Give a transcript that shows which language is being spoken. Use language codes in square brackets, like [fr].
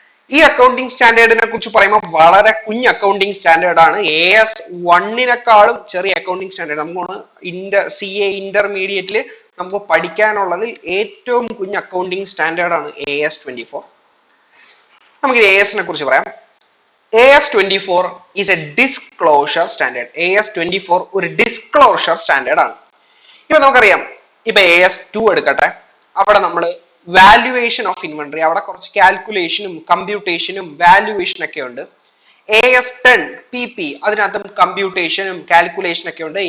[ml] ഈ അക്കൗണ്ടിങ് സ്റ്റാൻഡേർഡിനെ കുറിച്ച് പറയുമ്പോൾ വളരെ കുഞ്ഞ് അക്കൗണ്ടിങ് സ്റ്റാൻഡേർഡ് ആണ്. AS1 ചെറിയ അക്കൗണ്ടിങ് സ്റ്റാൻഡേർഡ്. നമുക്ക് CA ഇന്റർമീഡിയറ്റിൽ നമുക്ക് പഠിക്കാനുള്ളതിൽ ഏറ്റവും കുഞ്ഞ് അക്കൗണ്ടിങ് സ്റ്റാൻഡേർഡ് ആണ് AS24. നമുക്ക് AS-നെ കുറിച്ച് പറയാം. [en] AS24 is a disclosure standard. [ml] AS24 ഒരു ഡിസ്ക്ലോഷർ സ്റ്റാൻഡേർഡ് ആണ്. ഇപ്പൊ നമുക്കറിയാം, ഇപ്പൊ AS2 എടുക്കട്ടെ, അവിടെ നമ്മൾ വാല്യുവേഷൻ ഓഫ് ഇൻവെന്ററി, അവിടെ കുറച്ച് കാൽക്കുലേഷനും കമ്പ്യൂട്ടേഷനും വാല്യുവേഷൻ ഒക്കെ ഉണ്ട്. AS10 PP, അതിനകത്തും കമ്പ്യൂട്ടേഷനും കാൽക്കുലേഷൻ ഒക്കെ ഉണ്ട്.